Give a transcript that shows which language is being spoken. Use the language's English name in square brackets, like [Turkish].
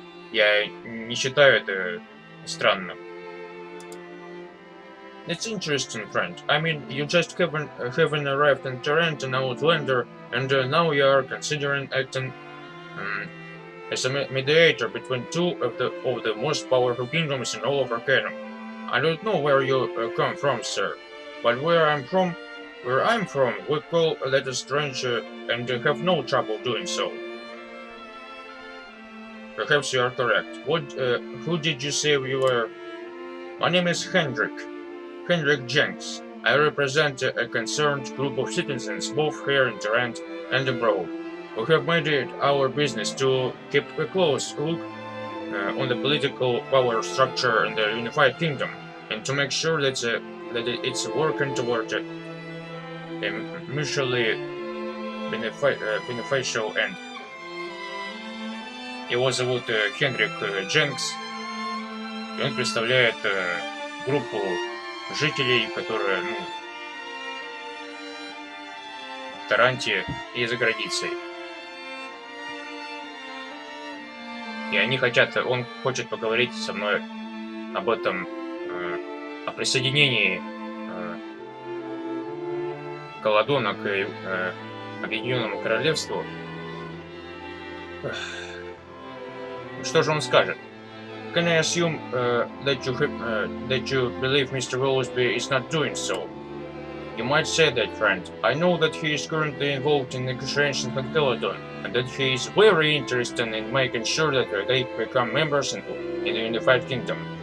[Russian] Я не считаю это странным. [English] It's interesting, friend. I mean, you just haven't arrived in Taranto, an outlander, and now you are considering acting as a mediator between two of the most powerful kingdoms in all of Arcanum. I don't know where you come from, sir, but where I'm from, we call that a strange and have no trouble doing so. Perhaps you are correct. Who did you say you were? My name is Henrich Jenks. I represent a concerned group of citizens, both here in Taranto and abroad. We have made it our business to keep a close look on the political power structure in the unified kingdom, and to make sure that it's working toward a mutually beneficial end. [Russian] Его зовут Хенрик Дженкс, и он представляет группу жителей, которые в Таранте и за границей. И он хочет поговорить со мной об этом, о присоединении Каладона к Объединённому Королевству. Что же он скажет? [English] Can I assume that you believe Mr. Willesby is not doing so? You might say that, friend. I know that he is currently involved in negotiations with Caladon, and that he is very interested in making sure that they become members in the unified kingdom.